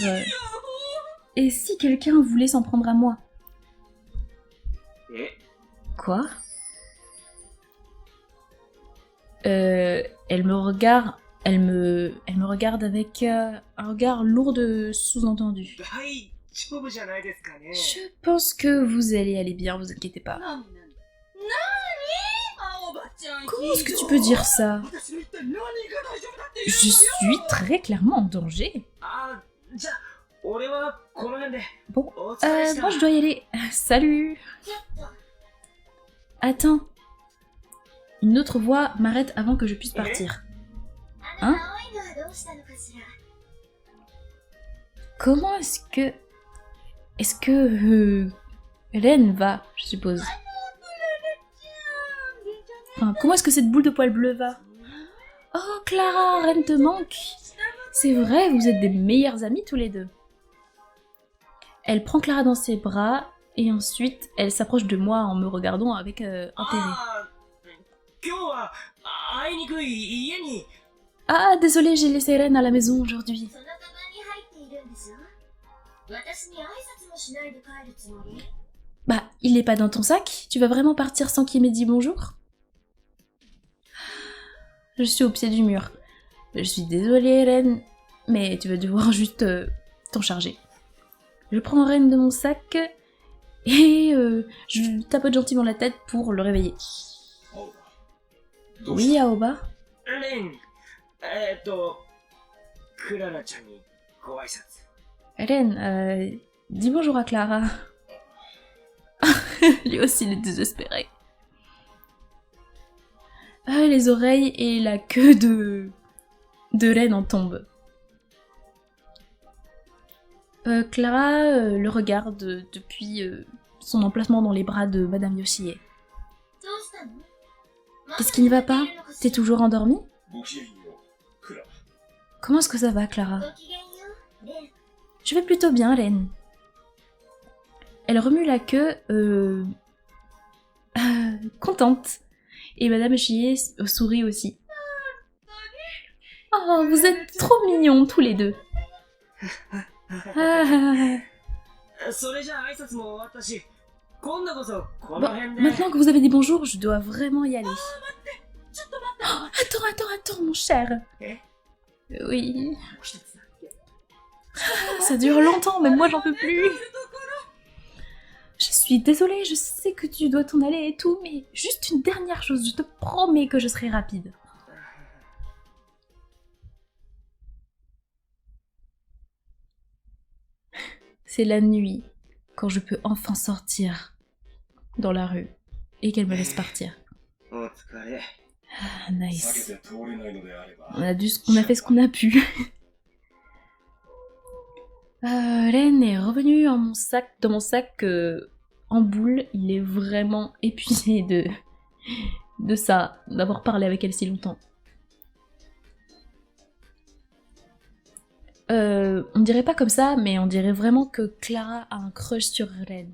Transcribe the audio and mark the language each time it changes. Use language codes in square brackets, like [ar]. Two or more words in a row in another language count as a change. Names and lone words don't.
[fr] Et si quelqu'un voulait s'en prendre à moi? [ja] え [fr] Quoi? Elle me regarde avec un regard lourd de sous-entendu. [ja] 大丈夫じゃないですかね。 [fr] Je pense que vous allez aller bien, vous inquiétez pas. [ja] なに青葉ちゃん [fr] Comment est-ce que tu peux dire ça? [ja] 私の一体何が大丈夫だっていう [fr] Je suis très clairement en danger. [ja] あじゃあ俺はこの辺で [fr] Bon, [ja] お疲れした [fr] moi je dois y aller. Salut! Attends. Une autre voix m'arrête avant que je puisse partir. [ja] あの青いのはどうしたのかしら。 [fr] Comment est-ce que... Est-ce que... Hélène va, je suppose. Enfin, comment est-ce que cette boule de poil bleu va? Oh, Clara, Reine te manque. C'est vrai, vous êtes des meilleurs amis tous les deux. Elle prend Clara dans ses bras et ensuite elle s'approche de moi en me regardant avec intérêt. [ja] ああ、今日はあいにくい家に。 [fr] Ah, désolé, j'ai laissé Ren à la maison aujourd'hui. [ja] そのカバンに入っているんですよ。私に挨拶もしないで帰るつもり？ [fr] Bah, il est pas dans ton sac? Tu vas vraiment partir sans qu'il m'ait dit bonjour? Je suis au pied du mur. Je suis désolée, Ren, mais tu vas devoir juste t'en charger. Je prends Ren de mon sac et je lui tapote gentiment la tête pour le réveiller. [ja] どうした？ [fr] Oui, Aoba? [ja] レン、クララちゃんにご挨拶。 [fr] Ren, dis bonjour à Clara. Lui aussi, il est désespéré. Ah, les oreilles et la queue de Ren en tombent. Clara le regarde depuis son emplacement dans les bras de Madame Yoshie. [ja] どうしたの？ [fr] Qu'est-ce qui ne va pas? T'es toujours endormie? [ja] ごきげんよう、クララ。 [fr] Comment est-ce que ça va, Clara? [ja] ごきげんよう、レン。 [fr] Je vais plutôt bien, Ren. Elle remue la queue, contente. Et Madame Yoshie sourit aussi. Oh, vous êtes trop mignons, tous les deux. Ah. [ja] それじゃあ挨拶も終わったし、今度こそこ [fr] Bon, [ja] の辺で。 [fr] maintenant que vous avez dit bonjour, je dois vraiment y aller. [ja] ちょっと待って。 [fr] Oh, attends, mon cher. Eh? Oui. [ja] 一つだけ。 [fr] Ça dure longtemps, mais moi j'en peux plus. Je suis désolée, je sais que tu dois t'en aller et tout, mais juste une dernière chose, je te promets que je serai rapide. C'est la nuit, quand je peux enfin sortir dans la rue et qu'elle me laisse partir. [ja] お疲れ。 [en] Ah, nice. [ja] 避けて通れないのであれば。 [fr] On a fait ce qu'on a pu. Ren est revenu dans mon sac en boule. Il est vraiment épuisé de ça, d'avoir parlé avec elle si longtemps. On dirait pas comme ça, mais on dirait vraiment que Clara a un crush sur Ren.